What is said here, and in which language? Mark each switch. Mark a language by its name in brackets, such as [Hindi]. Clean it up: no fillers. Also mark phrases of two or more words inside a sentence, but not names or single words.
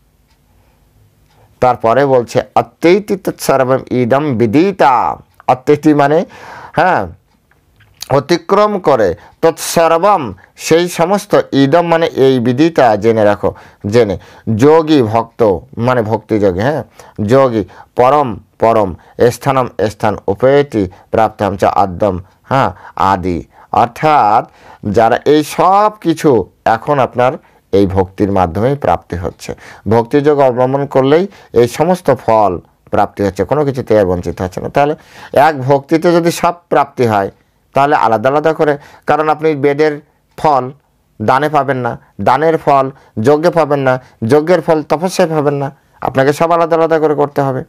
[Bangla] তারপরে বলছে [Sanskrit] অত্যৈতি তৎসর্বম ইদম বিদিতা। [Bangla] অত্যৈতি মানে অতিক্রম করে, তৎসর্বম সেই সমস্ত, ইদম মানে এই, বিদিতা জেনে রাখো, জেনে, যোগী ভক্ত মানে ভক্তিযোগী, যোগী, পরম পরম, [Sanskrit] স্থানম স্থান, উপেতি প্রাপ্তম চ আদ্যম, আদি। [Bangla] অর্থাৎ যারা এই সব কিছু এখন আপনার এই ভক্তির মাধ্যমেই প্রাপ্তি হচ্ছে, ভক্তিযোগ অবলম্বন করলেই এই সমস্ত ফল প্রাপ্তি হচ্ছে, কোনো কিছুতে বঞ্চিত হচ্ছে না। তাহলে এক ভক্তিতে যদি সব প্রাপ্তি হয় তাহলে আলাদা আলাদা করে, কারণ আপনি বেদের ফল দানে পাবেন না, দানের ফল যজ্ঞে পাবেন না, যজ্ঞের ফল তপস্যায় পাবেন না, আপনাকে সব আলাদা আলাদা করে করতে হবে।